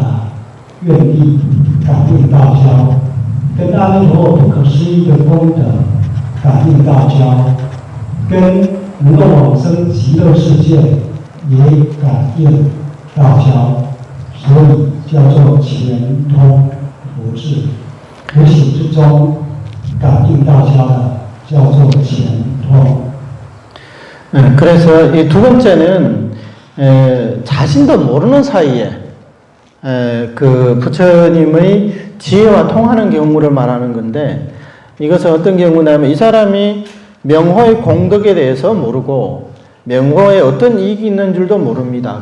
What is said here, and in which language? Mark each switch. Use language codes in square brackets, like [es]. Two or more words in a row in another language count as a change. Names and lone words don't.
[zh] 愿力感应道交，跟阿弥陀佛不可思议的功德感应道交，跟能够往生极乐世界也感应道交，所以叫做前通佛智，无形之中感应道交的叫做前通。 [ko] 그래서 이 두 번째는 자신도 모르는 사이에 그 부처님의 지혜와 통하는 경우를 말하는 건데, 이것은 어떤 경우냐면 이 사람이 명호의 공덕에 대해서 모르고 명호에 어떤 이익이 있는 줄도 모릅니다.